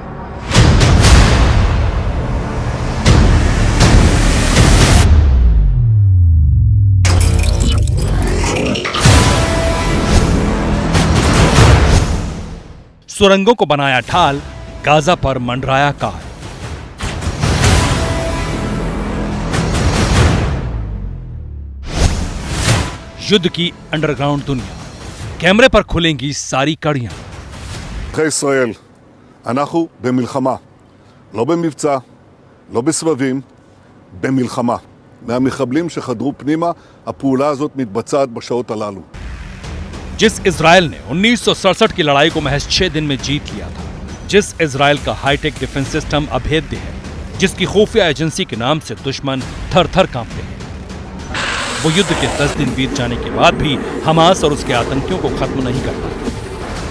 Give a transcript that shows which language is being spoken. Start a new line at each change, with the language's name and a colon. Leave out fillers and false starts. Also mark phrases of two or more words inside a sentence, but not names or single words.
Hindi: सुरंगों को बनाया ढाल, गाजा पर मंडराया काल। युद्ध की अंडरग्राउंड दुनिया। कैमरे पर खुलेंगी सारी कड़ियां।
Hebrew: אזרחי ישראל, אנחנו במלחמה, לא במבצע, לא בסבבים, במלחמה. מהמחבלים שחדרו פנימה, הפעולה הזאת מתבצעת בשעות הללו.
Hindi: जिस इजराइल ने 1967 की लड़ाई को महज 6 दिन में जीत लिया था, जिस इजराइल का
English: hi-tech defense system
Hindi: अभेद्य है, जिसकी खुफिया एजेंसी के नाम से दुश्मन थर थर कांपते हैं, वो युद्ध के 10 दिन बीत जाने के बाद भी हमास और उसके आतंकियों को खत्म नहीं करता।